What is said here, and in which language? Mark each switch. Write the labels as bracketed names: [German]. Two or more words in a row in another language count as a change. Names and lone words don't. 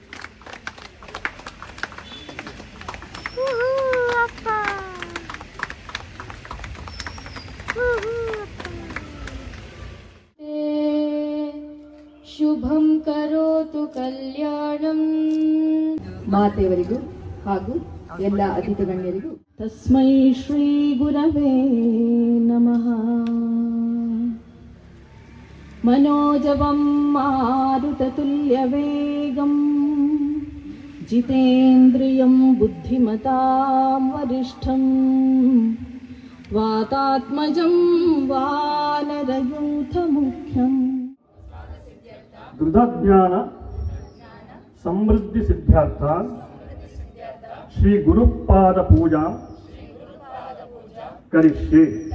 [Sanskrit] ಶುಭಂ ಕರೋತು ಕಲ್ಯಾಣಂ. [Kannada] ಮಾತೆಯವರಿಗೂ ಹಾಗೂ ಎಲ್ಲ ಅತಿಥಿ ಗಣ್ಯರಿಗೂ [Sanskrit] ತಸ್ಮೈ ಶ್ರೀ ಗುರವೇ ನಮಃ. मनोजवं मारुततुल्यवेगं जितेन्द्रियं बुद्धिमतां वरिष्ठं वातात्मजं वानरयूथमुख्यम्. दृढज्ञान समृद्धि सिद्ध्यार्थ श्री गुरुपाद पूजा करिष्ये.